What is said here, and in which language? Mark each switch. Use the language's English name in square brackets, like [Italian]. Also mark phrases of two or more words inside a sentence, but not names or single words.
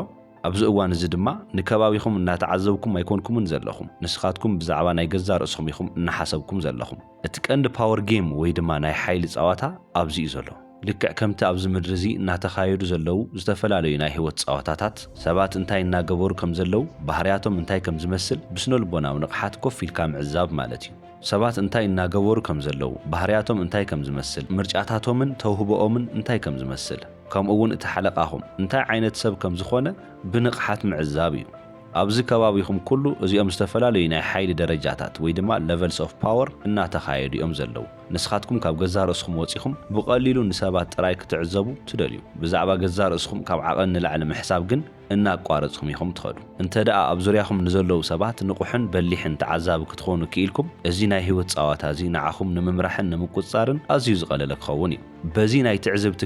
[Tigrinya] ኣብዚ እዋን እዚ ድማ ንከባቢኹም እናተዓዘብኩም ኣይኮንኩምን ዘለኹም። ንስኻትኩም ብዛዕባ ናይ ገዛ ርእስኹም ኢኹም እናሓሰብኩም ዘለኹም። እቲ ቀንዲ [English] power game [Tigrinya] ወይ ድማ ናይ ሓይሊ ጸወታ ኣብዚ እዩ ዘሎ። ልክዕ ከምቲ ኣብዚ ምድሪ እዚ እናተኻየዱ ዘለዉ ዝተፈላለዩ ናይ ህይወት ጸወታታት ሰባት እንታይ እናገበሩ ከም ዘለዉ ባህርያቶም እንታይ ከም ዝመስል ብስነ ልቦናዊ ንቕሓት ኮፍ ኢልካ ምዕዛብ ማለት እዩ። ሰባት እንታይ እናገበሩ ከም ዘለው ባህሪያቶም እንታይ ከም ዝመስል ምርጫታቶምን ተውህቦኦምን እንታይ ከም ዝመስል ከምኡውን እቲ ሓለቃኹም እንታይ ዓይነት ሰብ ከም ዝኾነ ብንቕሓት ምዕዛብ እዩ ኣብዚ ከባቢኹም ኩሉ እዚኦም ዝተፈላለዩ ናይ ሓይሊ ደረጃታት ወይ ድማ [English] levels of power [Tigrinya] እናተኻየዱ እዮም ዘለው ንስኻትኩም ካብ ገዛ ርእስኩም ወፂኹም ብቐሊሉ ንሰባት ጥራይ ክትዕዘቡ ትደልዩ ብዛዕባ ገዛ ርእስኩም ካብ ዓቐን ንላዕሊ ምሕሳብ ግን እናቋረጽኩም ኢኹም ትኸዱ እንተደኣ ኣብ ዙርያኹም ንዘለው ሰባት ንቑሕን በሊሕን ተዓዛቢ ክትኾኑ ክኢልኩም እዚ ናይ ህይወት ጸዋታ እዚ ንዓኹም ንምምራሕን ንምቁጻርን ኣዝዩ ዝቐለለ ክኸውን እዩ በዚ ናይ ትዕዝብቲ